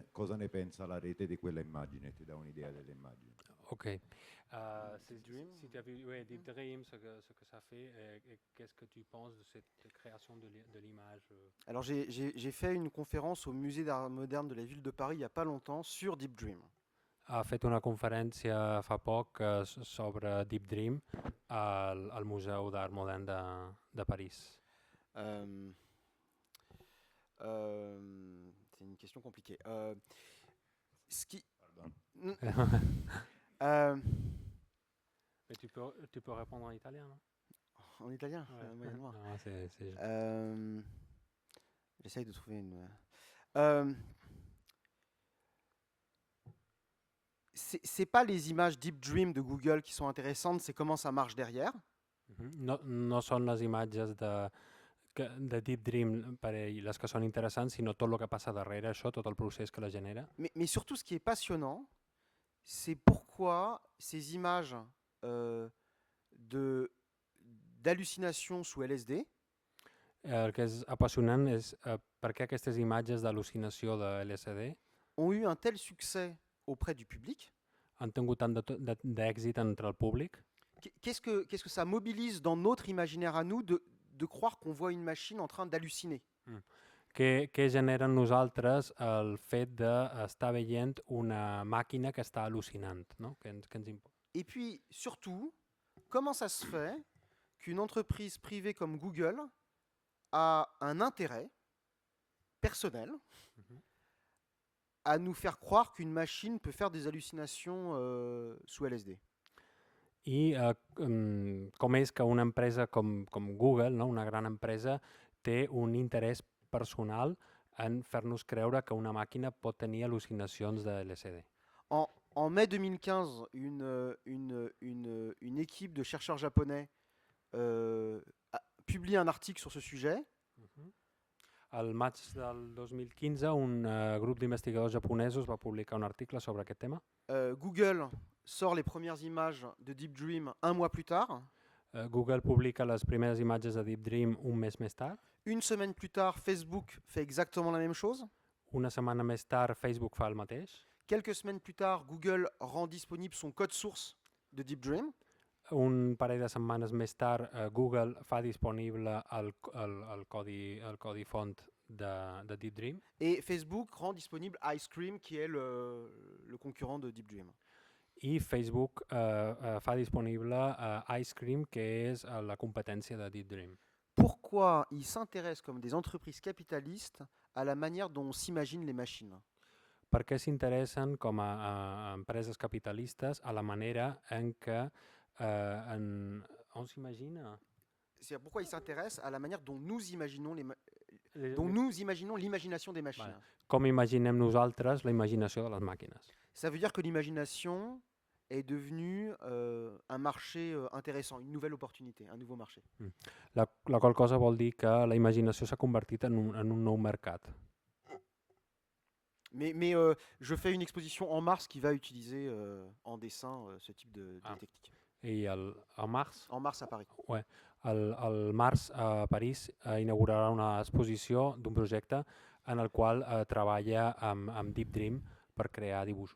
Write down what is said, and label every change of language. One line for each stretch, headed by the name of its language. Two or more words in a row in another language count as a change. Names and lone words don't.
Italian: Cosa ne pensa la rete di quella immagine? Ti dà un'idea dell'immagine? Ok.
French: Deep Dream. Si tu as vu Deep Dream, ce que ça fait, qu'est-ce que tu penses de cette création de l'image Alors j'ai fait une conférence au musée d'art moderne de la ville de Paris il n'y a pas longtemps sur Deep Dream.
Catalan: Ha fet una conferència fa poc sobre Deep Dream al Museu d'Art Modern de París.
French: C'est une question compliquée. Pardon. Mais tu peux répondre en italien, non? En italien, Ouais. moyennement. Non, c'est J'essaye de trouver une. C'est pas les images Deep Dream de Google qui sont intéressantes, c'est comment ça marche derrière.
Catalan: No són les imatges de Deep Dream per ell les que són interessants, sinó tot el que passa darrere això, tot el procés que la genera.
French: Mais surtout, ce qui est passionnant, c'est pourquoi ces images d'hallucinations sous LSD.
Catalan: El que és apassionant és per què aquestes imatges d'al·lucinació de LSD
French: Ont eu un tel succès auprès du public.
Catalan: han tingut tant d'èxit entre el públic.
French: Qu'est-ce que ça mobilise dans notre imaginaire à nous de croire qu'on voit une machine en train d'halluciner?
Catalan: Què genera en nosaltres el fet d'estar veient una màquina que està al·lucinant, no?
French: Et puis, surtout, comment ça se fait qu'une entreprise privée comme Google a un intérêt personnel à nous faire croire qu'une machine peut faire des hallucinations sous LSD?
Catalan: I com és que una empresa com Google, no? Una gran empresa, té un interès personal en fer-nos creure que una màquina pot tenir al·lucinacions de LSD.
French: En mai 2015, une équipe de chercheurs japonais publie un article sur ce sujet.
Catalan: Al maig del 2015, un grup d'investigadors japonesos va publicar un article sobre aquest tema.
French: Google sort les premières images de Deep Dream un mois plus tard.
Catalan: Google publica les primeres imatges de Deep Dream un mes més tard.
French: Une semaine plus tard, Facebook fait exactement la même chose.
Catalan: Una setmana més tard, Facebook fa el mateix.
French: Quelques semaines plus tard, Google rend disponible son code source de Deep Dream.
Catalan: Un parell de setmanes més tard, Google fa disponible el codi font de Deep Dream.
French: Et Facebook rend disponible Ice Cream, qui est le concurrent de Deep Dream.
Catalan: I Facebook fa disponible Ice Cream, que és la competència de Deep Dream.
French: Pourquoi ils s'intéressent comme des entreprises capitalistes à la manière dont on s'imagine les machines?
Catalan: Per què s'interessen com a empreses capitalistes a la manera en què on s'imagina?
French: C'est pourquoi ils s'intéressent à la manière dont nous imaginons l'imagination des machines.
Catalan: Vale. Com imaginem nosaltres la imaginació de les màquines.
French: Ça veut dire que l'imagination est devenue un marché intéressant, une nouvelle opportunité, un nouveau marché.
Catalan: La qual cosa vol dir que la imaginació s'ha convertit en un nou mercat.
French: Mais je fais une exposition en mars qui va utiliser en dessin ce type de technique.
Catalan: I el març?
French: En mars à Paris. Ouais.
Catalan: El març a París inaugurarà una exposició d'un projecte en el qual treballa amb Deep Dream per crear dibuixos.